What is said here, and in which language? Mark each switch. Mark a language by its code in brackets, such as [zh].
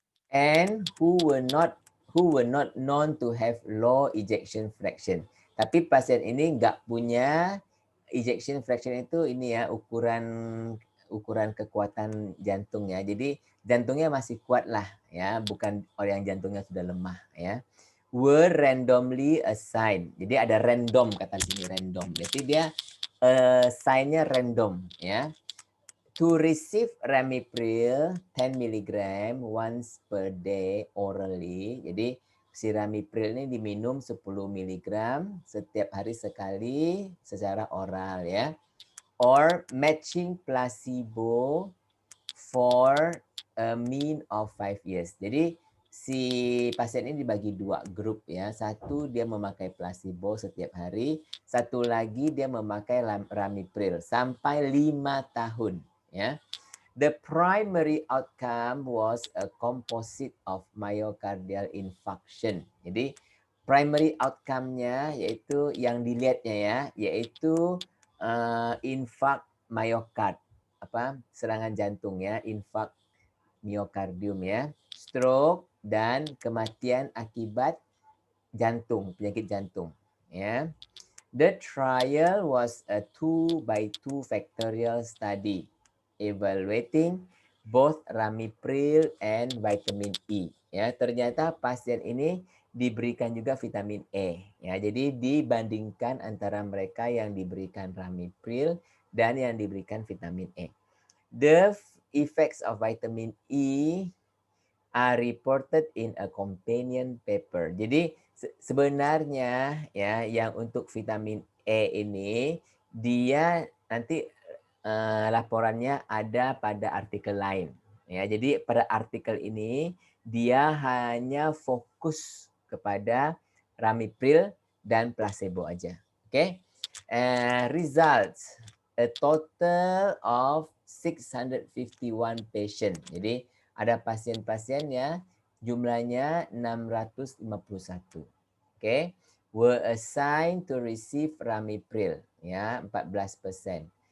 [en] And who were not known to have low ejection fraction. [id] Tapi pasien ini nggak punya ejection fraction, itu ini ya, ukuran kekuatan jantung ya. Jadi jantungnya masih kuat lah ya, bukan orang yang jantungnya sudah lemah ya. [en] Were randomly assigned. [id] Jadi ada random, kata di sini random. Jadi dia sign-nya random ya. [en] To receive ramipril 10 mg once per day orally. [id] Jadi si ramipril ini diminum 10 mg setiap hari sekali secara oral ya. [en] Or matching placebo for a mean of 5 years. [id] Jadi si pasien ini dibagi dua grup ya. Satu dia memakai placebo setiap hari, satu lagi dia memakai ramipril sampai 5 tahun ya. [en] The primary outcome was a composite of myocardial infarction. [id] Jadi primary outcome-nya yaitu yang dilihatnya ya, yaitu infark myokard, apa, serangan jantung ya, infark miokardium ya, stroke dan kematian akibat jantung, penyakit jantung ya. [en] The trial was a 2x2 factorial study evaluating both ramipril and vitamin E. [id] Ya, ternyata pasien ini diberikan juga vitamin E. Ya, jadi dibandingkan antara mereka yang diberikan ramipril dan yang diberikan vitamin E. [en] The effects of vitamin E are reported in a companion paper. [id] Jadi sebenarnya ya yang untuk vitamin E ini dia nanti laporannya ada pada artikel lain. Ya, jadi pada artikel ini dia hanya fokus kepada ramipril dan placebo aja. Oke. [en] Results a total of 651 patient. [id] Jadi ada pasien-pasiennya jumlahnya 651. [en] Okay. Were assigned to receive ramipril ya 14%.